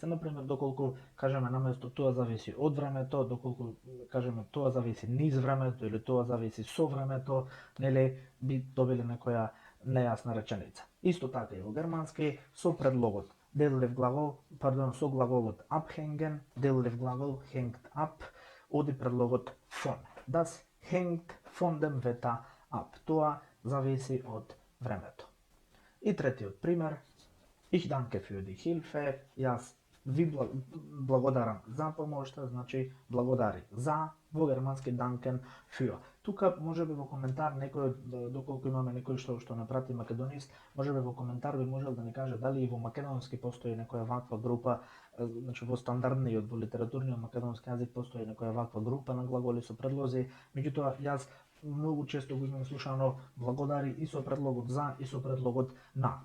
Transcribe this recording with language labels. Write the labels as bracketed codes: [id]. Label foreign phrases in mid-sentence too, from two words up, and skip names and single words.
[mk] Например, доколку кажеме наместо тоа зависи од времето, доколку кажеме тоа зависи низ времето или тоа зависи со времето, нели би добиле некоја нејасна реченица. Исто така и во германски со предлогот со глаголот abhängen, деллив глагол [de] hängt ab, [mk] оди предлогот von. [de] Das hängt von dem Wetter ab. [mk] Тоа зависи од времето. И третиот пример. [de] Ich danke für die Hilfe. [mk] Јас ви благодарам за помошта, значи благодари за, во германски [de] danken für. [mk] Тука можеби во коментар некој, доколку имаме некој што не прати македонист, можеби во коментар би можел да ни каже дали и во македонски постои некоја ваква група, значи во стандардниот, во литературниот македонски јазик постои некоја ваква група на глаголи со предлози, меѓутоа јас многу често го имам слушано благодари и со предлогот за и со предлогот на.